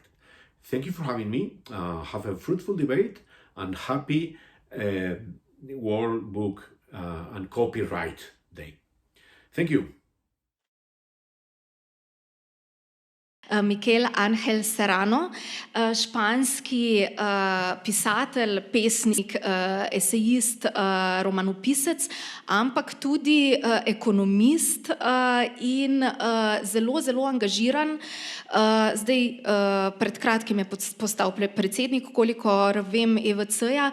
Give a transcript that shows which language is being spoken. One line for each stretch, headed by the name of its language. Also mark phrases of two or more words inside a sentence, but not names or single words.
English: Thank you for having me. Have a fruitful debate, and happy World Book and Copyright Day. Thank you.
Slovenian: Miquel Ángel Serrano, španski pisatelj, pesnik, esejist, romanopisec, ampak tudi ekonomist in zelo, zelo angažiran. Zdaj, pred kratkim je postal predsednik, kolikor vem, EVC-ja.